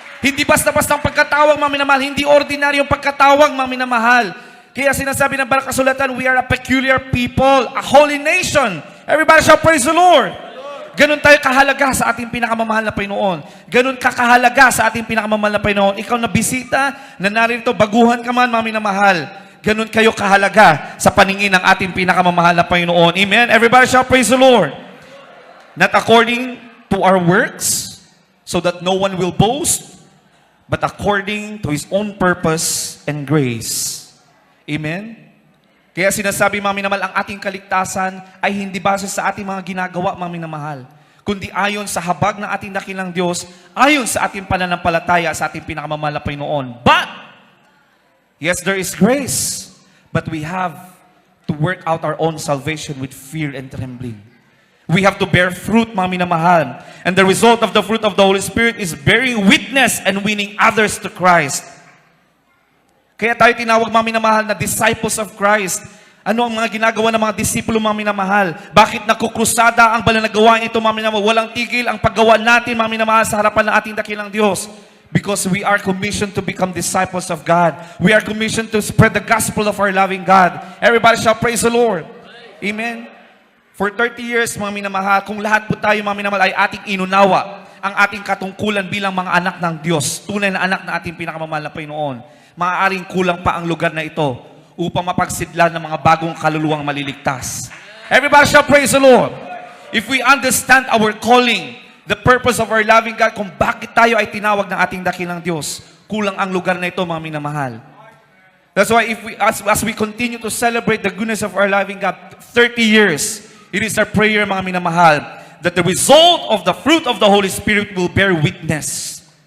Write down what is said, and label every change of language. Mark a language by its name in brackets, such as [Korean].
[Filipino] Hindi basta-basta ang pagkatawag, mga minamahal, hindi ordinaryong pagkatawag, mga minamahal. Kaya sinasabi ng Banal Kasulatan, [English] we are a peculiar people, a holy nation. Everybody shall praise the Lord. [Filipino] Ganun tayo kahalaga sa ating pinakamamahal na Panginoon. Ganun kakahalaga sa ating pinakamamahal na Panginoon. Ikaw na bisita, na narito, baguhan ka man, mga minamahal. Ganun kayo kahalaga sa paningin ng ating pinakamamahal na Panginoon. [English] Amen? Everybody shall praise the Lord. Not according to our works, so that no one will boast, but according to His own purpose and grace. Amen? [Filipino] Kaya sinasabi, mga minamahal, ang ating kaligtasan ay hindi base sa ating mga ginagawa, mga minamahal, kundi ayon sa habag ng ating dakilang Diyos, ayon sa ating pananampalataya sa ating pinakamamahal na Panginoon. [English] But, yes, there is grace, but we have to work out our own salvation with fear and trembling. We have to bear fruit, [Filipino] mga minamahal. [English] And the result of the fruit of the Holy Spirit is bearing witness and winning others to Christ. [Filipino] Kaya tayo tinawag, mga minamahal, na [English] disciples of Christ. [Filipino] Ano ang mga ginagawa ng mga disipulo, mga minamahal? Bakit nakukrusada ang banal na gawain ito, mga minamahal? Walang tigil ang paggawa natin, mga minamahal, sa harapan ng ating dakilang Diyos. [English] Because we are commissioned to become disciples of God. We are commissioned to spread the gospel of our loving God. Everybody shall praise the Lord. Amen. For 30 years, [Filipino] mga minamahal, kung lahat po tayo, mga minamahal, ay ating inunawa ang ating katungkulan bilang mga anak ng Diyos, tunay na anak na ating pinakamamahal na Panginoon, maaaring kulang pa ang lugar na ito upang mapagsidlan ng mga bagong kaluluwang maliligtas. [English] Everybody shall praise the Lord. If we understand our calling, the purpose of our loving God, [Filipino] kung bakit tayo ay tinawag ng ating dakilang Diyos, kulang ang lugar na ito, mga minamahal. [English] That's why as we continue to celebrate the goodness of our loving God, 30 years, it is our prayer, [Filipino] mga minamahal, [English] that the result of the fruit of the Holy Spirit will bear witness.